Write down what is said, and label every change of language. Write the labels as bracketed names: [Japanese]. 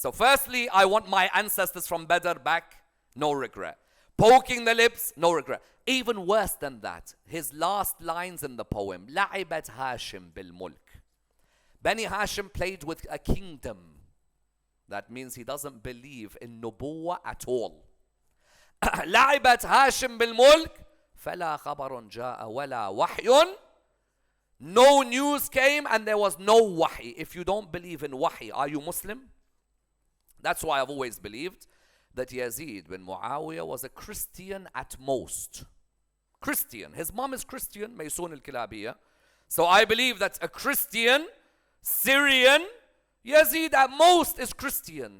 [English] So firstly, I want my ancestors from Badr back, no regret. Poking the lips, no regret. Even worse than that, his last lines in the poem, [Arabic] لعبت هاشم بالملك. [English] Bani Hashim played with a kingdom. That means he doesn't believe in nubuwah at all. [Arabic] لعبت هاشم بالملك فلا خبر جاء ولا وحي. [English] No news came and there was no wahi. If you don't believe in wahi, are you Muslim? That's why I've always believed that Yazid bin Muawiyah was a Christian at most. Christian. His mom is Christian, Maysun al-Kilabiyya. So I believe that a Christian, Syrian, Yazid at most is Christian.